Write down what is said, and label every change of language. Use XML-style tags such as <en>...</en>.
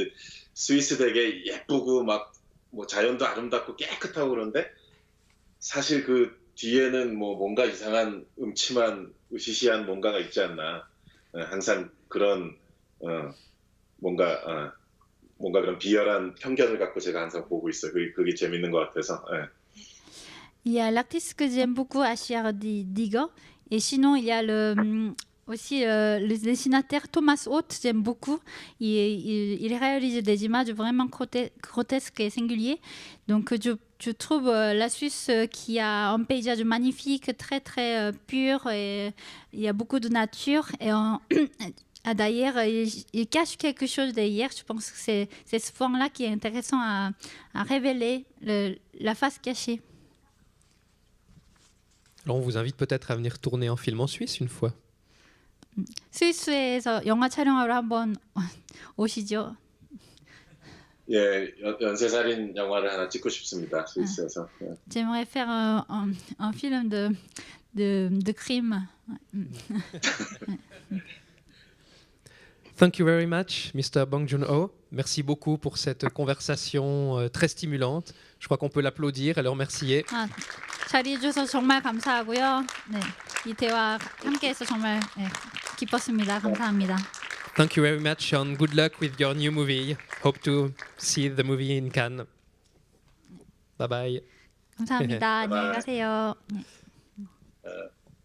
<ko>근데 스위스 되게 예쁘고 막 뭐 자연도 아름답고 깨끗하고 그런데 사실 그 뒤에는 뭐 뭔가 이상한 음침한 으시시한 뭔가가 있지 않나. 항상 그런 뭔가 그런 비열한 편견을 갖고 제가 항상 보고 있어요. 그게 재밌는 것 같아서.</ko> <fr>Il y a l'artiste que j'aime beaucoup, H.R. Giger. Et sinon, il y a aussi le dessinateur Thomas Haute, j'aime beaucoup. Il réalise des images vraiment grotesques et singulières. Donc, je trouve la Suisse qui a un paysage magnifique, très très pur. Et il y a beaucoup de nature. Et Ah, d'ailleurs, il cache quelque chose derrière. Je pense que c'est ce point-là qui est intéressant à révéler, la face cachée. Alors on vous invite peut-être à venir tourner en film en Suisse une fois.</fr> <ko>스위스에서 영화 촬영하러 한번 오시죠. 예, 연쇄살인 영화를 하나 찍고 싶습니다. 스위스에서. 예.</ko> <fr>J'aimerais faire un film de crime.</fr> <en>Thank you very much, Mr. Bong Joon-ho.</en> <fr>Merci beaucoup pour cette conversation très stimulante. Je crois qu'on peut l'applaudir et le remercier.</fr> <ko>아, 자리해 주셔서 정말 감사하고요. 네, 이 대화 함께해서 정말 기뻤습니다. 감사합니다.</ko> <en>Thank you very much and good luck with your new movie. Hope to see the movie in Cannes. Bye bye.</en> <ko>감사합니다. 안녕히 가세요. 네.</ko>